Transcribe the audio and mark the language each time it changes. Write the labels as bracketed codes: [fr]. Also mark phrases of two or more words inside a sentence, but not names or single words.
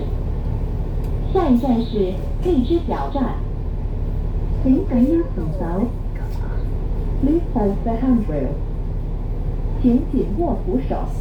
[zh] 下一站是荔枝角站。請緊握扶手。 [en] Please hold the handrail。 [zh] 請緊握扶手。